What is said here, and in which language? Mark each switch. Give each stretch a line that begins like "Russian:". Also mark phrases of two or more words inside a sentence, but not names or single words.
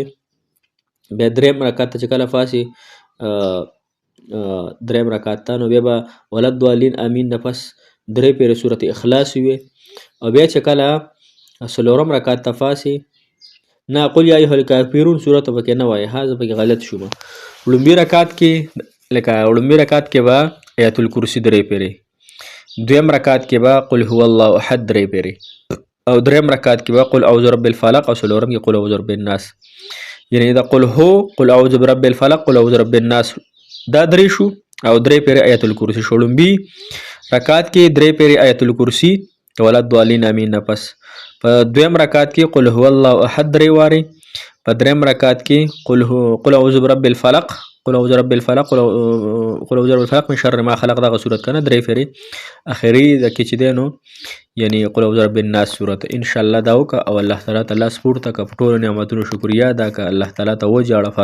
Pashto: بیا دریم رکعت ته چې کله پاسي دریم رکعت ته نو بیا به ولد ضالین امین نه پس درې پیری سورت اخلاص وي. او بیا چې کله څلورم رکعت ته پاسي نه قل یا ایها الکافرون سورت پکې نه وایي، ها زه پکې غلط شوم. لومبي رکعت کې لکه لومبي رکعت کې به آیت الکرسی درې پیری، دویم رکعت کې به قل هو الله احد درې پیری، او دریم رکعت کې به قل اعوذ برب الفلق، او څلورم کې قل اعوذ برب الناس. یعنی دا قل هو قل اعوذ برب الفلق قل اعوذ برب الناس دا درې شو او درې پیری آیت الکرسی شو. لومبي رکعت کې درې پیری آیت الکرسی ولد ضالین امین نه پس. په دویم رکعت کې قل هو الله احد درې واري، په دریم رکعت کې
Arabic: قل اعوذ برب الفلق قل اعوذ برب الفلق قل اعوذ برب الفلق من شر ما خلق
Pashto: دغه صورت کنه درې پیری اخري د کې چې دی نو یعنی قل اعوذ برب الناس صورت ان شاء الله دا وکړه او الله تعالی سپورت کا ټول نعمتونو شکریا ادا کا الله تعالی ته وجاړه.